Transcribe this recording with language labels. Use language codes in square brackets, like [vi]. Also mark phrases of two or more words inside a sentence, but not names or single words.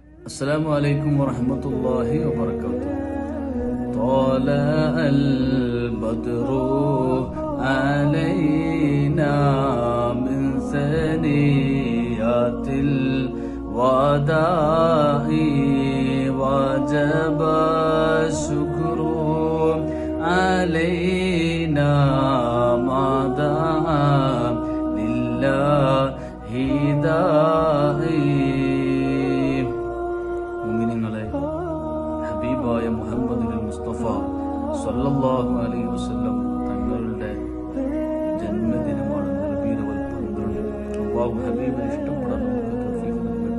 [ar] السلام عليكم ورحمة الله وبركاته. طلع البدر علينا من ثنيات الوداع وجب الشكر علينا ما دعا لله داعي. [ml] മുഅ്മിനീങ്ങളെ, ഹബീബായ മുഹമ്മദ് മുസ്തഫ [ar] صلى الله عليه وسلم [ml] തങ്ങളുടെ ജന്മദിനമാണ് റബീഉൽ 12. അല്ലാഹു ഹബീബിനെ ഇഷ്ടപ്പെടാൻ നമുക്ക് തൗഫീഖ് നൽകട്ടെ.